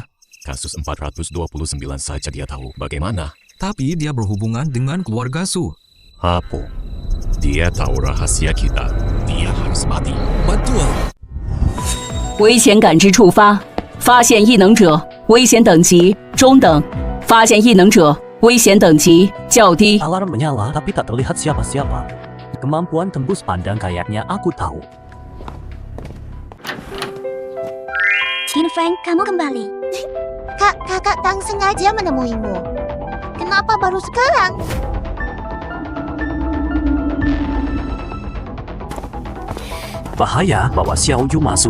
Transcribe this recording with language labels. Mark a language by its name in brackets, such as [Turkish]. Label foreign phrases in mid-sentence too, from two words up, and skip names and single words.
[Indonesian] Kasus 429 saja dia tahu. Bagaimana? Tapi dia berhubungan dengan keluarga Su. Apa? Dia tahu rahasia kita. Dia harus mati. Betul. [Chinese] 危险感知触发，发现异能者，危险等级中等，发现异能者，危险等级较低。 [Indonesian] Alarm menyala, tapi tak terlihat siapa-siapa. Kemampuan tembus pandang kayaknya aku tahu. Qin Feng, kamu kembali. Kakak Tang sengaja menemuimu. Kenapa baru sekarang? Bahaya, bawa Xiao Yu masuk.